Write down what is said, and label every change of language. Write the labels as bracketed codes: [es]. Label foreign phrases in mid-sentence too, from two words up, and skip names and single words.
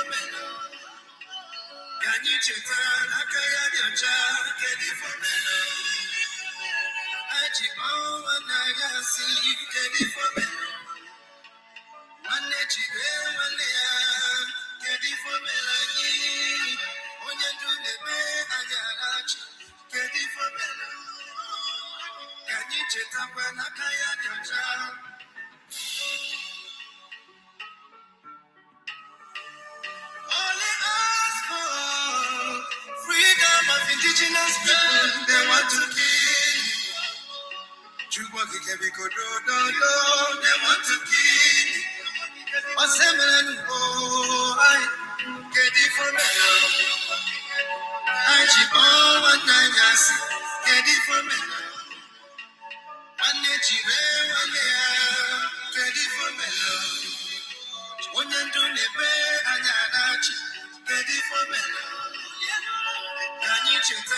[ig] mere ka anyị cheta n'aka ya dị ọcha kedu ifo mere anyị ji nwanne anyị asị kedu ifo mere nwanne jire nwanne ya kedu ifo mere anyị onye ndu na-ebe anya na-achị kedu ifo mere ka anyị chetakwa n'aka ya dị ọcha [en] only ask for freedom of indigenous people they want to kill [ig] Chukwu okike biko dododo [en] they want to kill [ig] osemenu anyị kedu ifo mere anyị ji nwanne anyị asị kedu ifo mere nwanne jire nwanne ya kedu ifo mere onye ndu na-ebe anya na-achị kedu ifo mere ka anyị cheta